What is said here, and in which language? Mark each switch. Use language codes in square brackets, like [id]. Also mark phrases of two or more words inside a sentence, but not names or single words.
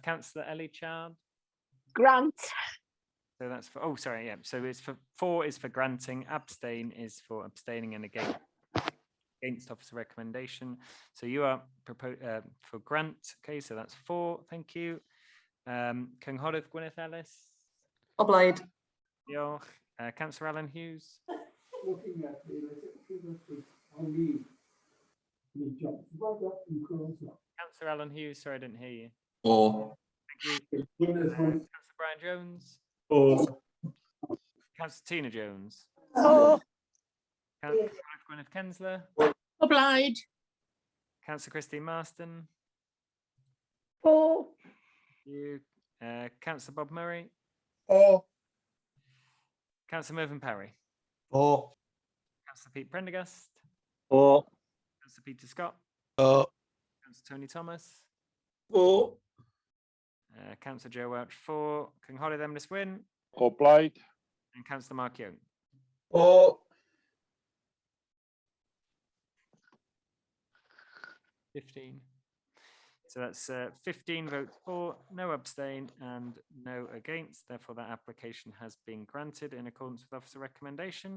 [en] Councillor Ellie Chard? Grant. So that's for, oh, sorry, yeah. So it's for 4 is for granting, abstain is for abstaining, and against officer recommendation. So you are for grant. Okay, so that's 4. Thank you. [cy] Cynghorydd Gwyneth Ellis. O blaid. Diolch. [en] Councillor Alan Hughes. Councillor Alan Hughes, sorry, I didn't hear you. Or. Thank you. Councillor Brian Jones. Councillor Tina Jones. Councillor Gwyneth Kensler. [cy] Obliged. [en] Councillor Christine Marston. For. You. Councillor Bob Murray. Councillor Mervyn Parry. For. Councillor Pete Prendergast. For. Councillor Peter Scott. For. Councillor Tony Thomas. For. Councillor Joe Welch. For. [cy] Cynghorydd Emrys Gwyn. O blaid. [en] And Councillor Mark Young. For. 15. So that's 15 votes for, no abstain and no against. Therefore, that application has been granted in accordance with officer recommendation.